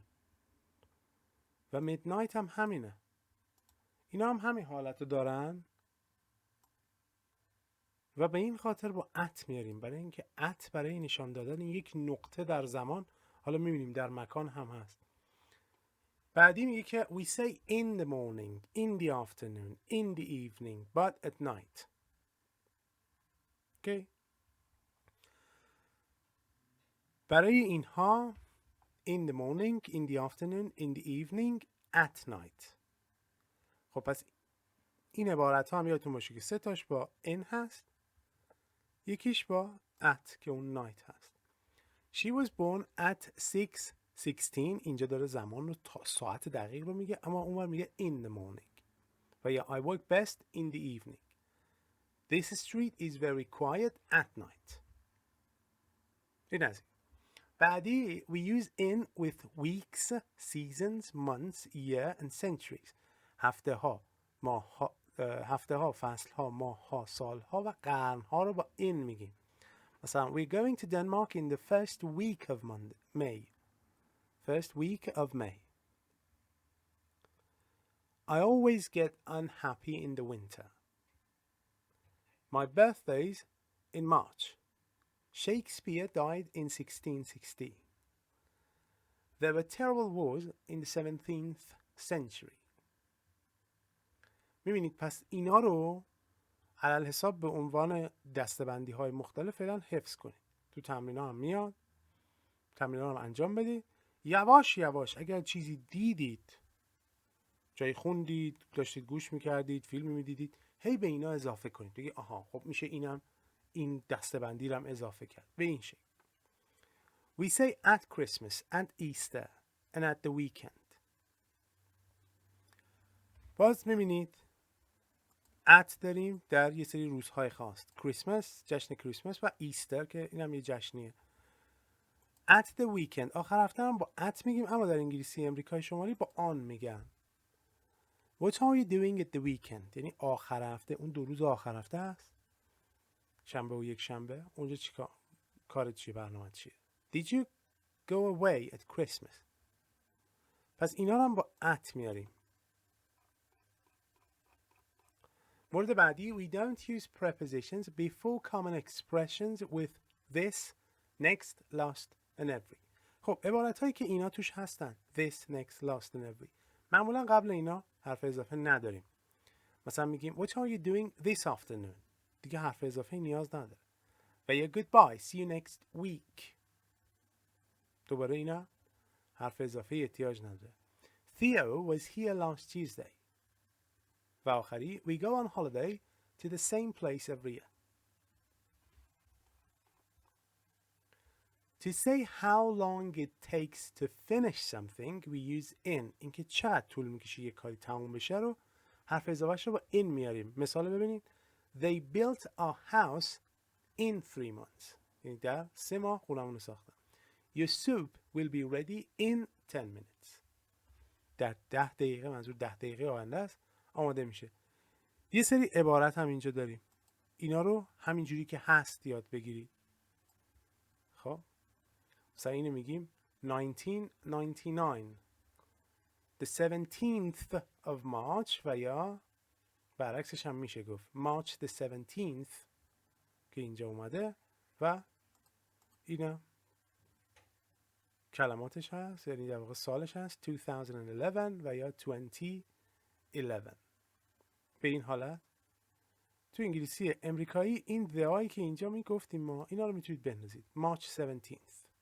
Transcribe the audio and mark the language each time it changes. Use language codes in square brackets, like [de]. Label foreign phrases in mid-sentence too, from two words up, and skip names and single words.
[fa] و میدنایت هم همینه. اینا هم همین حالت رو دارن و به این خاطر با ات میاریم، برای اینکه ات برای نشان دادن یک نقطه در زمان، حالا میبینیم در مکان هم هست. بعدی میگه که [en] we say in the morning, in the afternoon, in the evening, but at night. okay. [fa] برای اینها [en] in the morning, in the afternoon, in the evening, at night. [fa] خب پس این عبارت ها هم یادتون باشه که 3 تاش با in هست، یکیش با at که اون night هست. [en] She was born at 6:16. [fa] اینجا داره زمان رو ساعت دقیق رو میگه، اما اونور میگه [en] in the morning. [fa] و یا [en] I work best in the evening. This street is very quiet at night. [fa] این از این. [en] بعدی we use in with weeks, seasons, months, year and centuries. [fa] هفته ها، ماه ها، فصل ها، ماه ها، سال ها و قرن ها رو با in میگیم. [en] مثلا we're going to Denmark in the first week of May. First week of May. I always get unhappy in the winter. My birthday's in March. Shakespeare died in 1660. There were terrible wars in the 17th century. [fa] میبینید پس اینا رو علل حساب به عنوان دسته‌بندی های مختلف فعلا حفظ کنید. تو تمرین ها هم میاد. تمرین ها رو انجام بدید. یواش یواش اگر چیزی دیدید، جایی خوندید، داشتید گوش میکردید، فیلمی میدیدید، هی به اینا اضافه کنید. بگید آها خب میشه اینم این دسته‌بندی رو هم اضافه کرد. به این شکل. [en] We say at Christmas, at Easter and at the weekend. [fa] باز میبینید at داریم در یه سری روزهای خاص. کریسمس، جشن کریسمس و ایستر که اینم یه جشنیه. [en] at the weekend [fa] آخر هفته هم با at میگیم، اما در انگلیسی امریکای شمالی با on میگن. [en] What are you doing at the weekend؟ [fa] یعنی آخر هفته، اون 2 روز آخر هفته هست، شنبه و یک شنبه. اونجا چیکار کارت چیه، برنامه چیه؟ [en] Did you go away at Christmas؟ [fa] پس اینا رو هم با at میاریم. مورد بعدی [en] we don't use prepositions before common expressions with this, next, last and every. [fa] خب عبارت هایی که اینا توش هستن [en] this, next, last and every [fa] معمولا قبل اینا حرف اضافه نداریم. مثلا میگیم [en] what are you doing this afternoon؟ [fa] دیگه حرف اضافه نیاز نداره. و یا goodbye, [en] see you next week. [fa] دوباره اینا حرف اضافه احتیاج نداره. [en] Theo was here last Tuesday. [fa] و آخری [en] we go on holiday to the same place every year. To say how long it takes to finish something we use in. [fa] اینکه چقدر طول میکشه یک کاری تموم بشه رو حرف اضافهش رو با in میاریم. مثال ببینید. [en] They built our house in 3 months. [fa] یعنی در 3 ماه خونمون رو ساختن. [en] Your soup will be ready in 10 minutes. [fa] در 10 دقیقه، منظور 10 دقیقه آینده است، آماده میشه. یه سری عبارت هم اینجا داریم. اینا رو همینجوری که هست یاد بگیرید. خب مثلا اینو میگیم 1999 [en] the 17th of March [fa] و یا برعکسش هم میشه گفت [en] March the 17th [fa] که اینجا اومده و اینا کلماتش هست، یعنی در واقع سالش هست 2011 و یا 2011. به این حالت تو انگلیسی امریکایی این theهایی که اینجا میگفتیم ما اینا رو میتونید بندازید [en] March 17th.